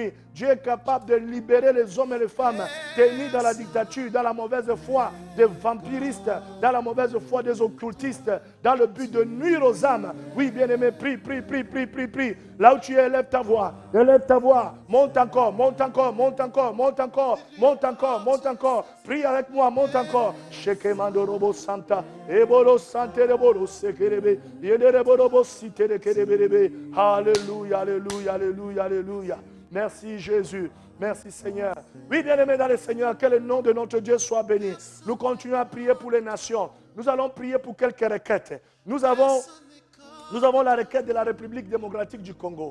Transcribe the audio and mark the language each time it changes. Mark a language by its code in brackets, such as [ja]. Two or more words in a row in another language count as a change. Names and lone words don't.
[fr] Dieu est capable de libérer les hommes et les femmes tenus dans la dictature, dans la mauvaise foi des vampiristes, dans la mauvaise foi des occultistes, dans le but de nuire aux âmes. Oui, bien-aimé, prie. Là où tu es, élève ta voix. Monte encore. Prie avec moi, monte encore. Shekemando robo santa, ebolo sante rebolo sekerebe, yederebolo site de kerebe. Alléluia. Merci Jésus. Merci Seigneur. Oui, bien-aimés dans le Seigneur, que le nom de notre Dieu soit béni. Nous continuons à prier pour les nations. Nous allons prier pour quelques requêtes. Nous avons la requête de la République démocratique du Congo.